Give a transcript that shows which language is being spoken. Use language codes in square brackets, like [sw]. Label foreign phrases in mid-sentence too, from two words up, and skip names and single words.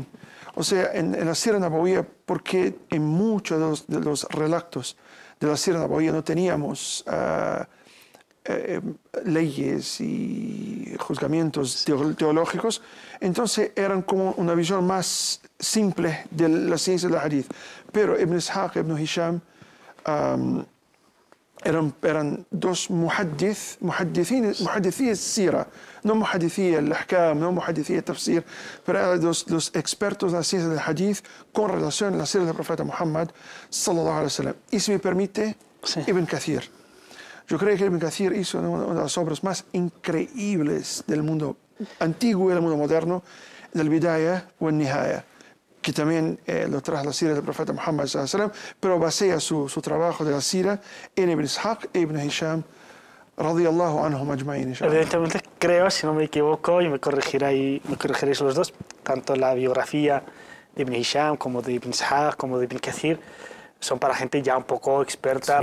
[es] O sea, en la [ar] السيرة النبوية, [es] porque en muchos de los relatos de la [ar] السيرة النبوية [es] no teníamos leyes y juzgamientos teológicos, entonces eran como una visión más simple de la ciencia del hadith. Pero Ibn Ishaq, Ibn Hisham, eran dos [ar] محدثي سيرة, [es] no [ar] محدثي الأحكام, [es] no [ar] محدثي التفسير, [es] pero eran los expertos en la ciencia del hadith con relación a la sira del profeta Muhammad [ar] صلى الله عليه وسلم. [es] Y si me permite, Sí. Ibn Kathir. Yo creo que Ibn Kathir hizo una de las obras más increíbles del mundo antiguo y del mundo moderno, del Bidaya o el Nihaya, que también lo trajo la sira del profeta Muhammad [ar] صلى الله عليه وسلم, [es] pero basea su trabajo de la sira en Ibn Ishaq e Ibn Hisham [ar] رضي الله عنهم أجمعين. [es] Evidentemente creo, si no me equivoco, y me corregiréis los dos, tanto la biografía de Ibn Hisham como de Ibn Ishaq como de Ibn Kathir son para gente ya un poco experta,